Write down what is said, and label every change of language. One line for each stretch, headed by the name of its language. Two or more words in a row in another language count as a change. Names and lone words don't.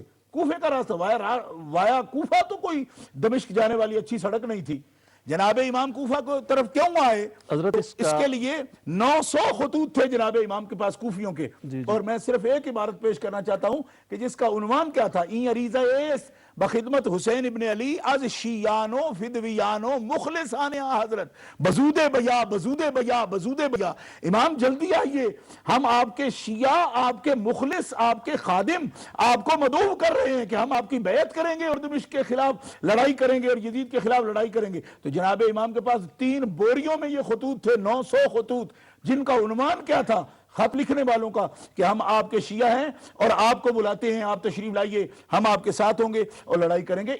Urdu: کوفے کا راستہ وایا کوفہ تو کوئی دمشق جانے والی اچھی سڑک نہیں تھی. جناب امام کوفہ کو طرف کیوں آئے؟ حضرت اس کے لیے 900 خطوط تھے جناب امام کے پاس کوفیوں کے. اور میں صرف ایک عبارت پیش کرنا چاہتا ہوں کہ جس کا عنوان کیا تھا،
Persian: این عریضہ ایس بخدمت حسین ابن علی از شیعانو فدویانو مخلصان حضرت بزود بیا بزود بیا
Urdu: بزود بیا. امام جلدی آئیے، ہم آپ کے شیعہ، آپ کے مخلص، آپ کے خادم آپ کو مدعو کر رہے ہیں کہ ہم آپ کی بیعت کریں گے اور دمشق کے خلاف لڑائی کریں گے اور یزید کے خلاف لڑائی کریں گے. تو جناب امام کے پاس 3 بوریوں میں یہ خطوط تھے، 900 خطوط، جن کا عنوان کیا تھا خط لکھنے والوں کا کہ ہم آپ کے شیعہ ہیں اور آپ کو بلاتے ہیں، آپ تشریف لائیے، ہم آپ کے ساتھ ہوں گے اور لڑائی کریں گے.